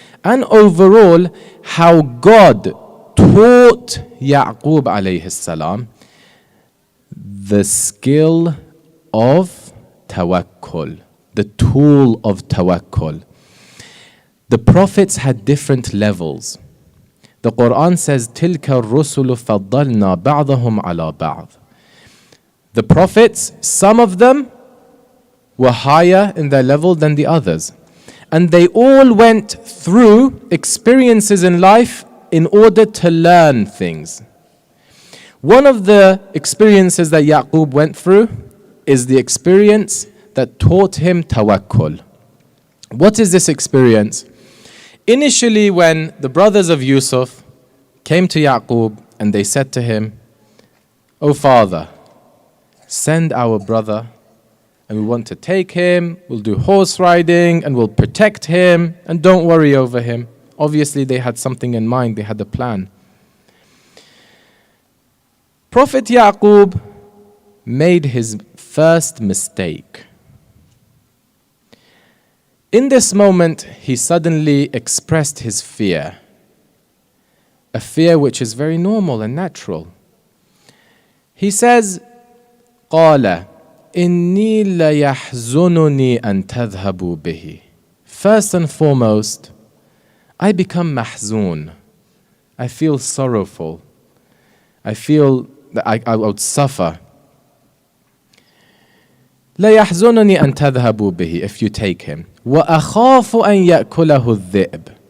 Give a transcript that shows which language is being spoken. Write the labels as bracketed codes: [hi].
[en] And overall, how God taught Yaqub alayhi salam the skill of tawakkul, the tool of tawakkul. The prophets had different levels. The Quran says, [ar] تِلْكَ الرُّسُلُ فَضَّلْنَا بَعْضَهُمْ عَلَى بَعْضٍ. [en] The prophets, some of them were higher in their level than the others. And they all went through experiences in life in order to learn things. One of the experiences that Yaqub went through is the experience that taught him tawakkul. What is this experience? Initially, when the brothers of Yusuf came to Yaqub and they said to him, "O father, send our brother, and we want to take him, we'll do horse riding, and we'll protect him, and don't worry over him." Obviously, they had something in mind, they had a plan. Prophet Yaqub made his first mistake. In this moment, he suddenly expressed his fear. A fear which is very normal and natural. He says, [ar] قَالَ إِنِّي لَيَحْزُنُنِي أَن تَذْهَبُوا بِهِ. [en] First and foremost, I become mahzoon. I feel sorrowful. I feel that I would suffer. [ar] لَيَحْزُنُنِي أَن تَذْهَبُوا بِهِ, [en] if you take him. [ar] وَأَخَافُ أَن يَأْكُلَهُ الذِّئْبُ.